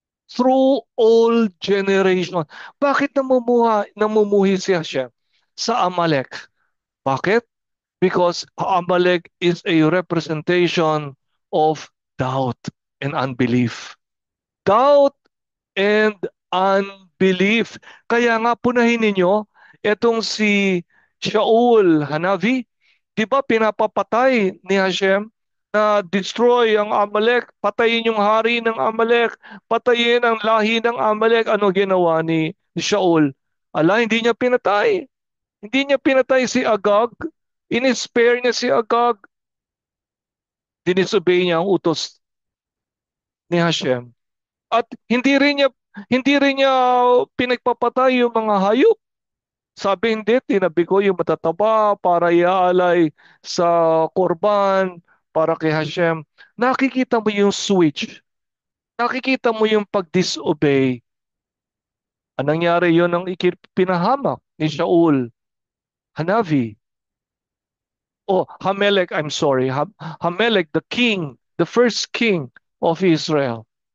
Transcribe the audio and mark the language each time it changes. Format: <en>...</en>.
<en>through all generation.</en> <tl>Bakit namumuhi si Hashem sa Amalek? Bakit?</tl> <en>Because Amalek is a representation of doubt and unbelief. Doubt and unbelief.</en> <tl>Kaya nga punahin ninyo, itong si Shaul Hanavi, di ba pinapapatay ni Hashem na destroy ang Amalek, patayin yung hari ng Amalek, patayin ang lahi ng Amalek. Ano ginawa ni Shaul? Ala, hindi niya pinatay. Hindi niya pinatay si Agag. In-spare niya si Agag. Dinisobey niya ang utos ni Hashem. At hindi rin niya pinagpapatay yung mga hayop. Sabi hindi, tinabi ko yung matataba para iaalay sa korban para kay Hashem. Nakikita mo yung switch. Nakikita mo yung pag-disobey. Anong nangyari yun ang pinahamak ni Shaul Hanavi.</tl> <en>Oh, Hamelech, I'm sorry. Hamelech, the king, the first king of Israel.</en>